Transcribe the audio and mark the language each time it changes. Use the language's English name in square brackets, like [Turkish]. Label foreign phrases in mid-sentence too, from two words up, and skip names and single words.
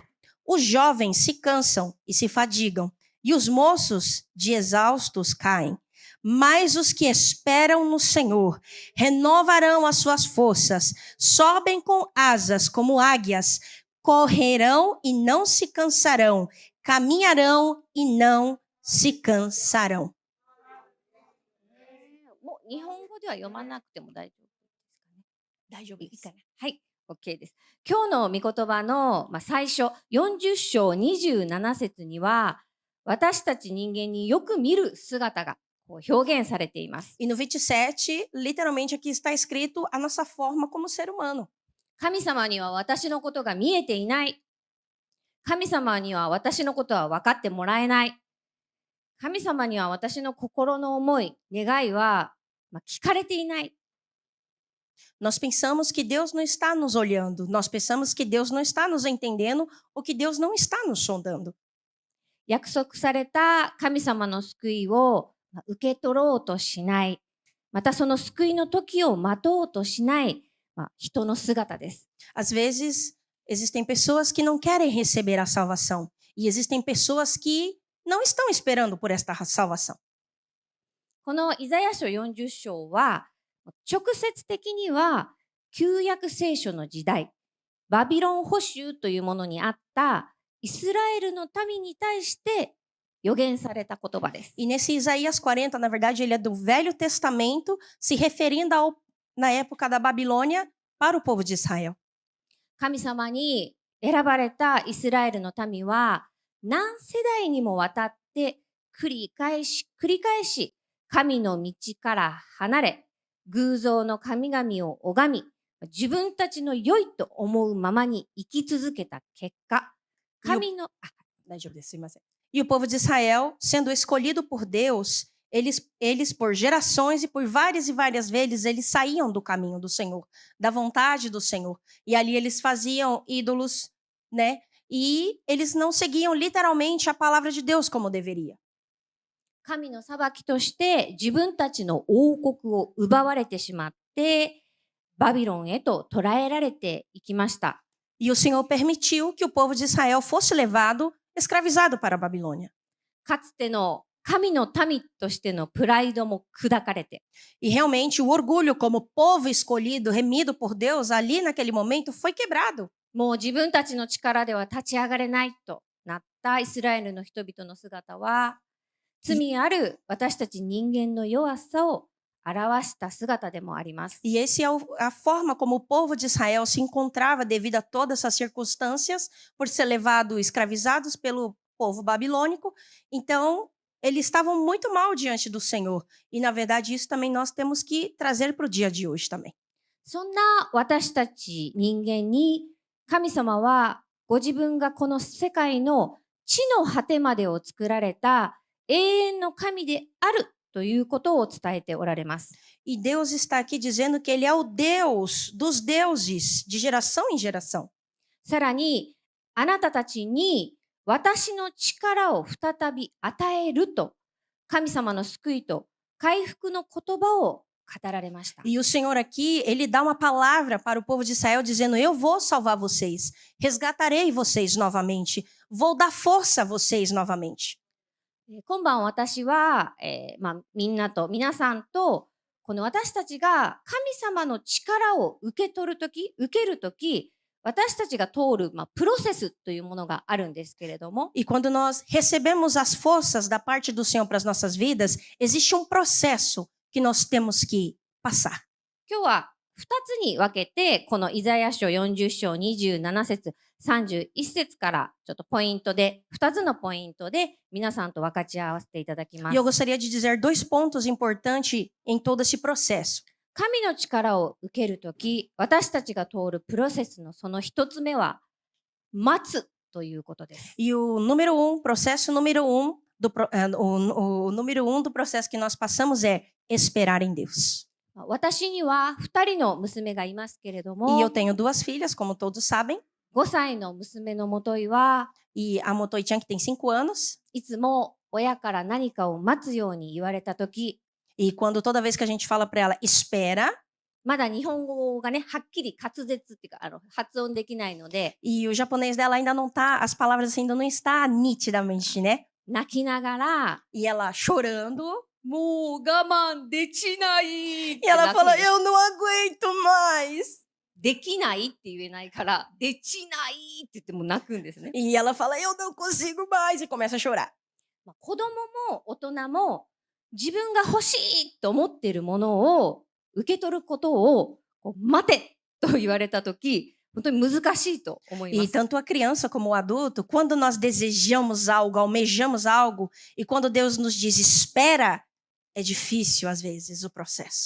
[Portuguese] Os jovens se cansam e se fadigam, e os moços de exaustos caem. Mas os que esperam no Senhor renovarão as suas forças, sobem com asas como águias, correrão e não se cansarão, caminharão e não se cansarão. [Japanese] もう日本語では読まなくても大丈夫ですかね。大丈夫ですかね。はい、OK です。今日の御言葉の、最初40章27節には、私たち人間によく見る姿がこう表現されています。 [Portuguese] E no 27, literalmente aqui está escrito a nossa forma como ser humano. [Japanese] 神様には私のことが見えていない。神様には私のことは分かってもらえない。神様には私の心の思い、願いは、聞かれていない。 [Portuguese] Nós pensamos que Deus não está nos olhando, nós pensamos que Deus não está nos entendendo ou que Deus não está nos sondando. [Japanese] 約束された神様の救いを受け取ろうとしない。またその救いの時を待とうとしない、人の姿です。 [Portuguese] Às vezes, existem pessoas que não querem receber a salvação e existem pessoas que não estão esperando por esta salvação. [Japanese] このイザヤ書40章は直接的には旧約聖書の時代、バビロン捕囚というものにあったイスラエルの民に対して予言された言葉です。 [Portuguese] E nesse Isaías 40, na verdade, ele é do Velho Testamento, se referindo na época da Babilônia para o povo de Israel. [Japanese] 神様に選ばれたイスラエルの民は何世代にもわたって繰り返し神の道から離れ、偶像の神々を拝み、自分たちの良いと思うままに生き続けた結果、神の、 [Portuguese] E o povo de Israel, sendo escolhido por Deus, eles por gerações e por várias vezes, eles saíam do caminho do Senhor, da vontade do Senhor. E ali eles faziam ídolos, né? E eles não seguiam literalmente a palavra de Deus como deveria. [Japanese] 神の裁きとして自分たちの王国を奪われてしまってバビロンへと捕らえられていきました。 [Portuguese] E o Senhor permitiu que o povo de Israel fosse levado, escravizado para a Babilônia. [Japanese] かつての神の民としてのプライドも砕かれて。 [Portuguese] E realmente o orgulho como povo escolhido, remido por Deus, ali naquele momento foi quebrado. [Japanese] もう自分たちの力では立ち上がれないとなったイスラエルの人々の姿は罪ある私たち人間の弱さを表した姿でもあります。 [Portuguese] E essa é a forma como o povo de Israel se encontrava devido a todas essas circunstâncias, por ser levado escravizados pelo povo babilônico. Então, eles estavam muito mal diante do Senhor. E, na verdade, isso também nós temos que trazer para o dia de hoje também. [Japanese] そんな私たち人間に神様はご自分がこの世界の地の果てまでを作られた永遠の神であるということを伝えておられます。 [Portuguese] E Deus está aqui dizendo que Ele é o Deus dos deuses, de geração em geração. [Japanese] さらに、あなたたちに私の力を再び与えると、神様の救いと回復の言葉を語られました。 [Portuguese] E o Senhor aqui, Ele dá uma palavra para o povo de Israel dizendo, eu vou salvar vocês, resgatarei vocês novamente, vou dar força a vocês novamente. [Japanese] 今晩私は、皆さんとこの私たちが神様の力を受けるとき私たちが通る、プロセスというものがあるんですけれども、 [Portuguese] E quando nós recebemos as forças da parte do Senhor para as nossas vidas, existe um processo que nós temos que passar. [Japanese] 今日は2つに分けて、このイザヤ書40章27節31節からちょっとポイントで、2つのポイントで皆さんと分かち合わせていただきま [Portuguese] E [Japanese] す [Portuguese] eu。gostaria de dizer 2 pontos importantes em todo esse processo. [Japanese] 神の力を受けるとき、私たちが通るプロセスのその一つ目は、待つということです。 [Portuguese] E o número 1, processo número 1 o número 1 do processo que nós passamos é esperar em Deus. [Japanese] 私には2人の娘がいますけれど [Portuguese] E [Japanese] も、 [Portuguese] eu tenho 2 filhas, como todos sabem, [Japanese] 5 歳の娘のもといは、 [Portuguese] e a Motoichan, que tem 5 anos, [Japanese] いつも親から何かを待つように言われたとき、 [Portuguese] e quando toda vez que a gente fala para ela, espera, [Japanese] まだ日本語がね、はっきり滑舌っていうか、発音できないので、 [Portuguese] e o japonês dela ainda não tá, as palavras ainda não está nitidamente, né? [Japanese] 泣きながら、 [Portuguese] E ela chorando, [Japanese] もう我慢できないって [Portuguese] e ela [Japanese] 泣くん [Portuguese] fala, [Japanese] です。 [Portuguese] eu não aguento mais. [Japanese] できないって言えないから、できないって言っても泣くんですね。 [Portuguese] E ela fala, eu não consigo mais, e começa a chorar. [Japanese] 子供も大人も自分が欲しいと思っているものを受け取ることをこう待てと言われたとき、本当に難しいと思いま [Portuguese] E [Japanese] す。 [Portuguese] tanto a criança como o adulto, quando nós desejamos algo, almejamos algo, e quando Deus nos diz espera, é difícil às vezes o processo.